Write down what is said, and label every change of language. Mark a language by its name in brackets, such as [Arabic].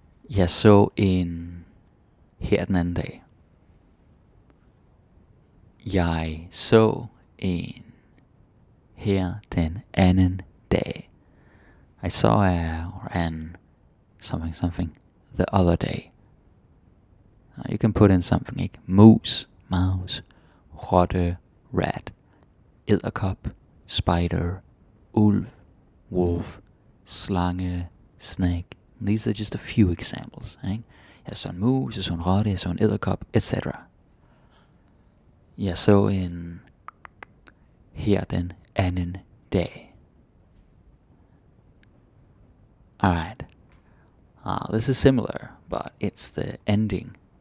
[Danish] Jeg så en her den anden dag. Jeg så en her den anden dag. [English] I saw an something the other day. You can put in something like mus, mouse, rotte, rat, edderkop, spider, ulv, wolf, slange, snake. These are just a few examples. [Danish] Ikke? Jeg så en mus, jeg så en rotte, jeg så en edderkop, etc. Jeg så en her den anden dag. [English] Alright. This is similar, but it's the ending.